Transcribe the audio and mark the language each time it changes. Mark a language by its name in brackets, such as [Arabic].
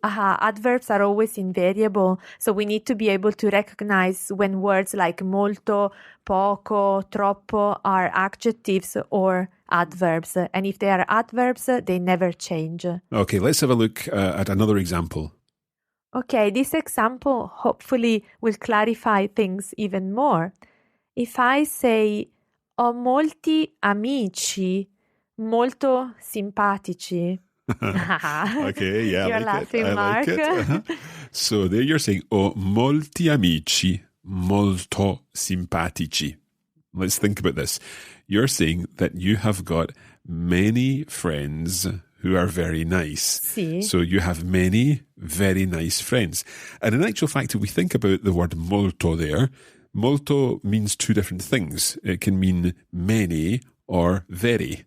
[English] Adverbs are always invariable, so we need to be able to recognize when words like molto, poco, troppo are adjectives or adverbs. And if they are adverbs, they never change. Okay, let's have a look at another example. Okay, this example hopefully will clarify things even more. If I say, [Italian] ho molti amici molto simpatici. [English] Okay, yeah, You're laughing, Mark. Like it. So there you're saying, [Italian] ho molti amici molto simpatici. [English] Let's think about this. You're saying that you have got many friends who are very nice. [Italian] Sì. [English] So you have many very nice friends. And in actual fact, if we think about the word molto there, molto means two different things. It can mean many or very.